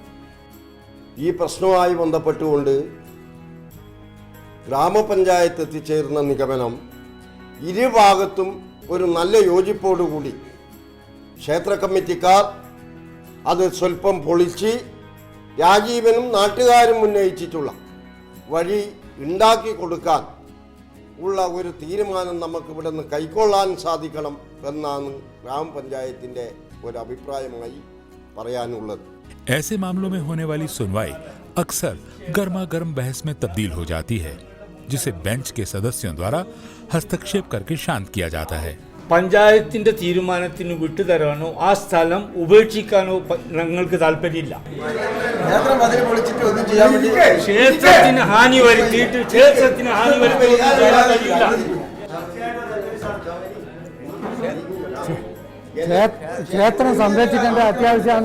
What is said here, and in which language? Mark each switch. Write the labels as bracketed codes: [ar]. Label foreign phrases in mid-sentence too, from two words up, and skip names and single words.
[ml] ഈ പ്രശ്നവുമായി ബന്ധപ്പെട്ടുകൊണ്ട് ഗ്രാമപഞ്ചായത്ത് എത്തിച്ചേർന്ന നിഗമനം, ഇരുഭാഗത്തും ഒരു നല്ല യോജിപ്പോടുകൂടി ക്ഷേത്ര കമ്മിറ്റിക്കാർ അത് സ്വല്പം പൊളിച്ച് രാജീവനും നാട്ടുകാരും ഉന്നയിച്ചിട്ടുള്ള വഴി ഉണ്ടാക്കി കൊടുക്കാൻ ഉള്ള ഒരു തീരുമാനം നമുക്ക് ഇവിടെ നിന്ന് കൈക്കൊള്ളാൻ സാധിക്കണം എന്നാണ് ഗ്രാമപഞ്ചായത്തിൻ്റെ ഒരു അഭിപ്രായമായി പറയാനുള്ളത്. [hi] ऐसे मामलों में होने वाली सुनवाई अक्सर गर्मा गर्म बहस में तब्दील हो जाती है, जिसे बेंच के सदस्यों द्वारा हस्तक्षेप करके शांत किया जाता है. [ml] പഞ്ചായത്തിന്റെ തീരുമാനത്തിന് വിട്ടുതരാനോ ആ സ്ഥലം ഉപേക്ഷിക്കാനോ ഞങ്ങൾക്ക് താല്പര്യമില്ല. ക്ഷേത്രത്തിന് ഹാനി വരുത്തിയിട്ട് ക്ഷേത്രം സംരക്ഷിക്കേണ്ട അത്യാവശ്യമാണ്.